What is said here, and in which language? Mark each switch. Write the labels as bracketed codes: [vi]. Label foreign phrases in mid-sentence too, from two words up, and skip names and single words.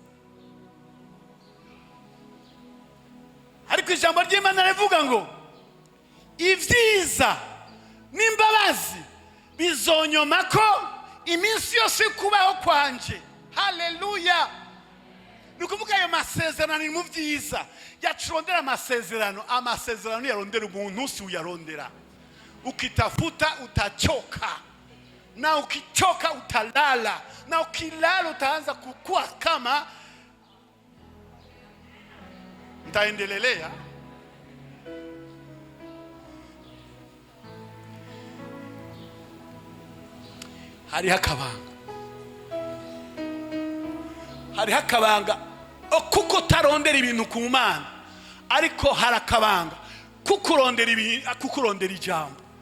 [rn] Ariko ijambo ry'Imana rivuga ngo ibyiza n'imbabazi bizonyoma ko iminsi yose kubaho kwanje. Haleluya. Nukuvuga ayo masezerano ni mu byiza. Yacurondera amasezerano yarondera umuntu si uyarondera. [sw] Ukitafuta utachoka, na ukichoka utalala, na ukilala utaanza kukua kama ntaendelelea. [rn] Hariho akabanga kuko tarondera ibintu ku Mana, ariko hari akabanga kukurondera ijambo.